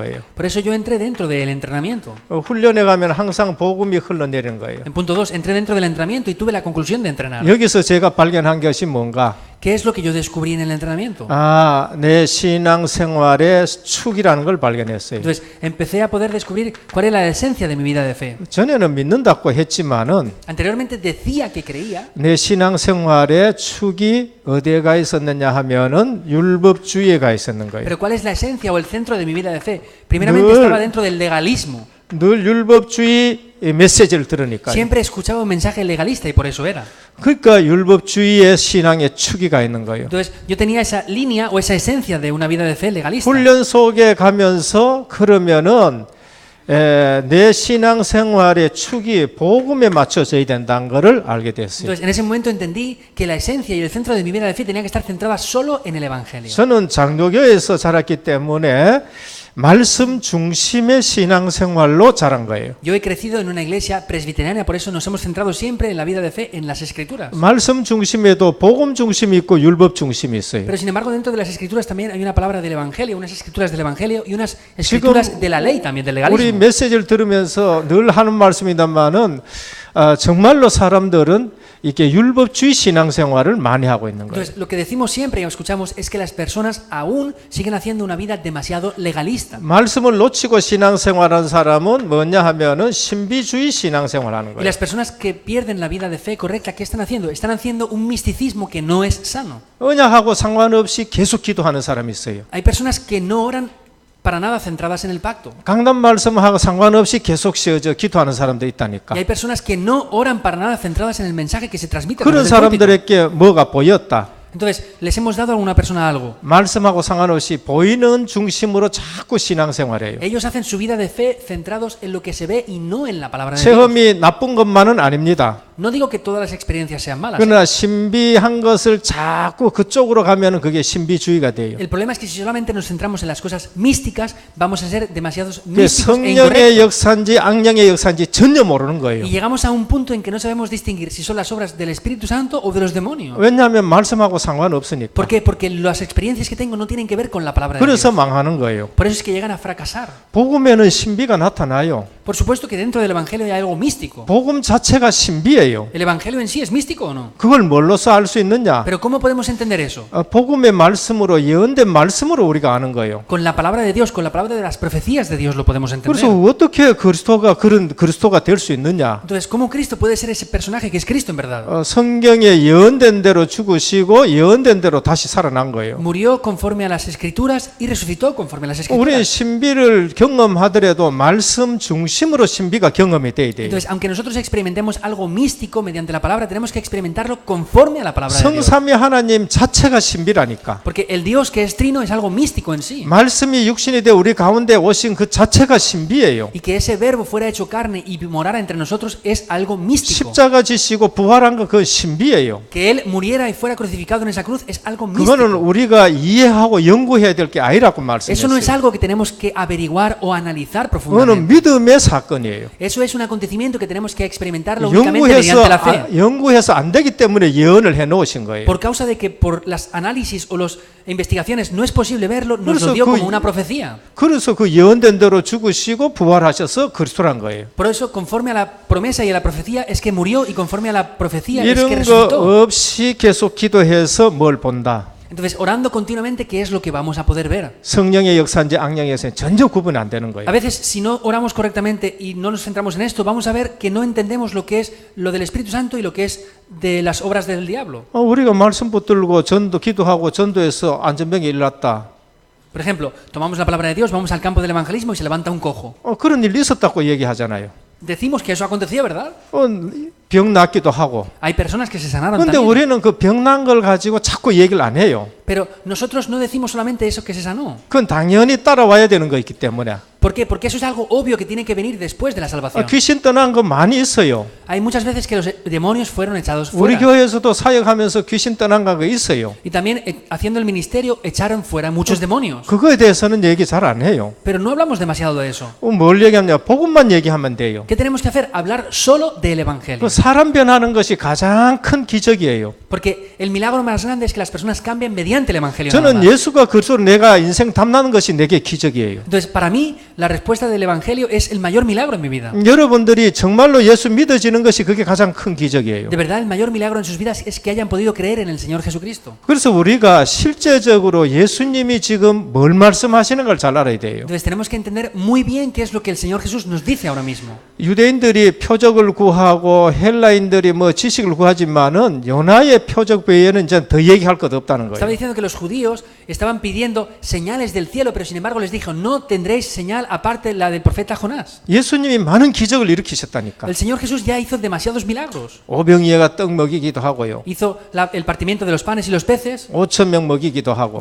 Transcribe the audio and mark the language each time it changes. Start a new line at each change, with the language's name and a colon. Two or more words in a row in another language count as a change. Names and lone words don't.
Spanish: Por eso yo entré dentro del entrenamiento.
Korean: 훈련 훈련해 가면 항상 복음이 흘러내리는 거예요.
Spanish: En punto 2, entré dentro del entrenamiento y tuve la conclusión de entrenar.
Korean: 여기서 제가 발견한 것이 뭔가?
Spanish: ¿Qué es lo que yo descubrí en el entrenamiento?
Korean: 내 신앙생활의 축이라는 걸 발견했어요.
Spanish: Entonces, empecé a poder descubrir cuál es la esencia de mi vida de fe.
Korean: 전에는 믿는다고 했지만은
Spanish: Anteriormente decía que creía,
Korean: 내 신앙생활의 축이 어디에 가 있었느냐 하면은 율법주의에 가 있었는 거예요.
Spanish: pero ¿cuál es la esencia o el centro de mi vida de fe? Primeramente
Korean: 늘-
Spanish: estaba dentro del legalismo.
Korean: 늘 율법주의 메시지를 들으니까요.
Spanish: Siempre escuchaba un mensaje legalista y por eso era.
Korean: 그러니까 율법주의의 신앙의 축이 가 있는 거예요.
Spanish: Entonces, yo tenía esa línea o esa esencia de una vida de fe legalista.
Korean: 훈련 속에 가면서 그러면은 내 신앙생활의 축이 복음에 맞춰져야 된다는 것을 알게 됐어요.
Spanish: Entonces, en ese momento entendí que la esencia y el centro de mi vida de fe tenía que estar centrada solo en el Evangelio.
Korean: 저는 장로교에서 자랐기 때문에 말씀 중심의 신앙생활로 자란 거예요.
Spanish: Yo he crecido en una iglesia presbiteriana, por eso nos hemos centrado siempre en la vida de fe en las Escrituras.
Korean: 말씀 중심에도 복음 중심이 있고 율법 중심이 있어요.
Spanish: Pero sin embargo, dentro de las Escrituras también hay una palabra del Evangelio, unas Escrituras del Evangelio y unas Escrituras de la ley también, del
Korean: 우리
Spanish: legalismo.
Korean: 메시지를 들으면서 늘 하는 말씀이다마는 정말로 사람들은 이렇게 율법주의 신앙생활을 많이 하고 있는 거예요.
Spanish: Entonces, lo que decimos siempre y escuchamos es que las personas aún siguen haciendo una vida demasiado legalista.
Korean: 말씀을 놓치고 신앙생활하는 사람은 뭐냐 하면은 신비주의 신앙생활하는
Spanish: Y
Korean: 거예요.
Spanish: las personas que pierden la vida de fe correcta, ¿qué están haciendo? Están haciendo un misticismo que no es sano.
Korean: 언약하고 상관없이 계속 기도하는 사람이 있어요.
Spanish: Hay personas que no oran para nada centradas en el pacto.
Korean: 강단 말씀하고 상관없이 계속 쉬어져 기도하는 사람도 있다니까.
Spanish: Y hay personas que no oran para nada centradas en el mensaje que se transmite. a
Korean: 그런
Spanish: través del púlpito.
Korean: 사람들에게 뭐가 보였다.
Spanish: Entonces, les hemos dado a alguna persona algo.
Korean: 말씀하고 상관없이 보이는 중심으로 자꾸 신앙생활해요.
Spanish: Ellos hacen su vida de fe centrados en lo que se ve y no en la palabra de Dios.
Korean: 체험이 나쁜 것만은 아닙니다.
Spanish: No digo que todas las experiencias sean malas.
Korean: 그러나 신비한 것을 자꾸 그쪽으로 가면 그게 신비주의가 돼요.
Spanish: El problema es que si solamente nos centramos en las cosas místicas, vamos a ser demasiados
Korean: 그게
Spanish: místicos e
Korean: 성령의
Spanish: incorrectos.
Korean: 역사인지 악령의 역사인지 전혀 모르는 거예요.
Spanish: Y llegamos a un punto en que no sabemos distinguir si son las obras del Espíritu Santo o de los demonios.
Korean: 왜냐하면 말씀하고 상관없으니까.
Spanish: ¿Por qué? Porque las experiencias que tengo no tienen que ver con la palabra de Dios.
Korean: 그래서 망하는 거예요.
Spanish: Por eso es que llegan a fracasar.
Korean: 복음에는 신비가 나타나요.
Spanish: Por supuesto que dentro del Evangelio hay algo místico.
Korean: 복음 자체가 신비예요.
Spanish: ¿El Evangelio en sí es místico o no?
Korean: 그걸 뭘로써 알 수 있느냐?
Spanish: Pero ¿cómo podemos entender eso?
Korean: 복음의 말씀으로 예언된 말씀으로 우리가 아는 거예요.
Spanish: Con la palabra de Dios, con la palabra de las profecías de Dios lo podemos entender.
Korean: 그래서 어떻게 그리스도가 그런 그리스도가 될 수 있느냐?
Spanish: Entonces, ¿cómo Cristo puede ser ese personaje que es Cristo en verdad?
Korean: 성경에 예언된 대로 죽으시고 예언된 대로 다시 살아난 거예요.
Spanish: Murió conforme a las Escrituras y resucitó conforme a las
Korean: 우리
Spanish: Escrituras.
Korean: 신비를 경험하더라도 말씀 중심으로 신비가 경험이 돼야 돼요.
Spanish: Entonces, aunque nosotros experimentemos algo místico mediante la palabra, tenemos que experimentarlo conforme a la palabra de Dios.
Korean: 성삼위 하나님 자체가 신비라니까.
Spanish: Porque el Dios que es trino es algo místico en sí.
Korean: 말씀이 육신이 되어 우리 가운데 오신 그 자체가 신비예요.
Spanish: Y que ese verbo fuera hecho carne y morara entre nosotros es algo místico.
Korean: 십자가 지시고 부활한 거 그 신비예요.
Spanish: Que Él muriera y fuera crucificado en esa cruz es algo
Korean: 그거는
Spanish: místico.
Korean: 우리가 이해하고 연구해야 될 게 아니라고
Spanish: Eso no es
Korean: 말씀했어요.
Spanish: algo que tenemos que averiguar o analizar
Korean: 그거는
Spanish: profundamente.
Korean: 믿음의 사건이에요.
Spanish: Eso es un acontecimiento que tenemos que experimentarlo únicamente mediante la fe.
Korean: 연구해서 안 되기 때문에 예언을 해 놓으신 거예요.
Spanish: Por causa de que por las análisis o las investigaciones no es posible verlo, nos lo
Korean: 그래서
Spanish: dio
Korean: 그-
Spanish: como una profecía.
Korean: 그래서 그 예언된 대로 죽으시고 부활하셔서 그리스도란 거예요.
Spanish: Por eso, conforme a la promesa y a la profecía, es que murió y conforme a la profecía es que
Korean: 이런
Spanish: resucitó.
Korean: 거 없이 계속 기도해서 뭘 본다.
Spanish: Entonces, orando continuamente, ¿qué es lo que vamos a poder ver?
Korean: 성령의 역사인지 악령의 역사인지 전혀 구분이 안 되는 거예요.
Spanish: A veces, si no oramos correctamente y no nos centramos en esto, vamos a ver que no entendemos lo que es lo del Espíritu Santo y lo que es de las obras del diablo.
Korean: 우리가 말씀 붙들고 기도하고 전도해서 안전병이 일어났다.
Spanish: Por ejemplo, tomamos la palabra de Dios, vamos al campo del evangelismo y se levanta un cojo.
Korean: 그런 일이 있었다고 얘기하잖아요.
Spanish: Decimos que eso aconteció, ¿verdad?
Korean: 병 낫기도 하고.
Spanish: Hay personas que se sanaron
Korean: 근데
Spanish: también.
Korean: 우리는 그 병 난 걸 가지고 자꾸 얘기를 안 해요.
Spanish: Pero nosotros no decimos solamente eso que se sanó.
Korean: 그건 당연히 따라와야 되는 거있기 때문에.
Spanish: ¿Por qué? Porque eso es algo obvio que tiene que venir después de la salvación.
Korean: 귀신 떠난 거 많이 있어요.
Spanish: Hay muchas veces que los demonios fueron echados
Korean: 우리
Spanish: fuera.
Korean: 교회에서도 사역하면서 귀신 떠난 거 있어요.
Spanish: Y también haciendo el ministerio echaron fuera muchos demonios.
Korean: 그거에 대해서는 얘기 잘 안 해요.
Spanish: Pero no hablamos demasiado de eso.
Korean: 뭘 얘기하냐? 복음만 얘기하면 돼요.
Spanish: ¿Qué tenemos que hacer? Hablar solo del evangelio.
Korean: 그 사람 변하는 것이 가장 큰 기적이에요.
Spanish: Porque el milagro más grande es que las personas cambien mediante el Evangelio. nada
Korean: 저는
Spanish: más.
Korean: 예수가 그리스도로 내가 인생 탐나는 것이 내게 기적이에요.
Spanish: Entonces, para mí, la respuesta del Evangelio es el mayor milagro en mi vida.
Korean: 여러분들이 정말로 예수 믿어지는 것이 그게 가장 큰 기적이에요.
Spanish: De verdad, el mayor milagro en sus vidas es que hayan podido creer en el Señor Jesucristo.
Korean: 그래서 우리가 실제적으로 예수님이 지금 뭘 말씀하시는 걸 잘 알아야 돼요.
Spanish: Entonces, tenemos que entender muy bien qué es lo que el Señor Jesús nos dice ahora mismo.
Korean: 유대인들이 표적을 구하고 헬라인들이 뭐 지식을 구하지만은 요나의 표적 외에는 이제 더 얘기할 것 없다는
Spanish: Estaba
Korean: 거예요.
Spanish: diciendo que los judíos estaban pidiendo señales del cielo, pero sin embargo les dijo, no tendréis señal aparte la del profeta Jonás.
Korean: 예수님이 많은 기적을 일으키셨다니까.
Spanish: El Señor Jesús ya hizo demasiados milagros.
Korean: 오병이어가 떡 먹이기도 하고요.
Spanish: Hizo el partimiento de los panes y los peces,
Korean: 5,000명 먹이기도 하고.